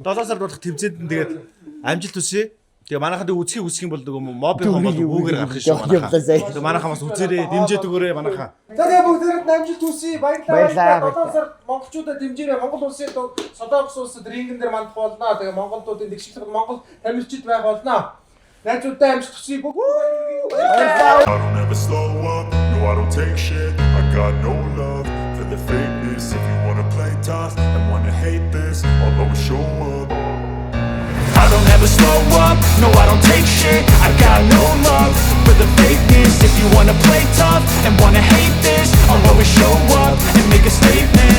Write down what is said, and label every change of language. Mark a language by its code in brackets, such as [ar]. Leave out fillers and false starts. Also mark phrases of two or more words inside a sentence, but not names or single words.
[mn] 7 сард болох тэмцээнд нь тэгээд амжилт хүсье. Тэгээ манайхад үзхийг үсэх юм бол нөгөө мобийн бол үүгээр гарах шүү манайхаа. Тэгээ манайхаа бас үзээрэй, дэмжиж өгөөрэй манайхаа. За тэгээ бүгдээрээ амжилт хүсье. Баярлалаа. 7 сард монголчуудаа дэмжээрэй. Монгол улсын Солонгос улсад рингэн дээр мандах болно. Тэгээ монголуудын тэгшлэг Монгол тамирчид байх болно. Найзуудаа амжилт хүсье. [en] I don't ever slow up, no I don't take shit. I got no love for the fakeness. If you wanna play tough and wanna hate this, I'll always show up. I don't ever slow up, no I don't take shit. I got no love for the fakeness. If you wanna play tough and wanna hate this, I'll always show up and make a statement.